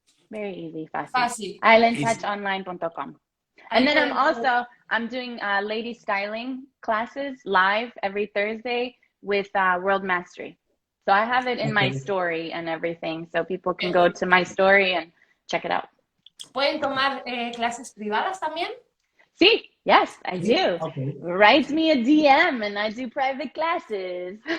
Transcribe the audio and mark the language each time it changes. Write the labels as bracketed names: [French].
[English] Very easy, fácil. Islandtouchonline.com. And then I'm doing lady styling classes live every Thursday with World Mastery. So I have it in my story and everything, so people can go to my story and check it out. [Spanish] ¿Pueden tomar clases privadas también? [English] See, yes, I do. Okay. Write me a DM and I do private classes.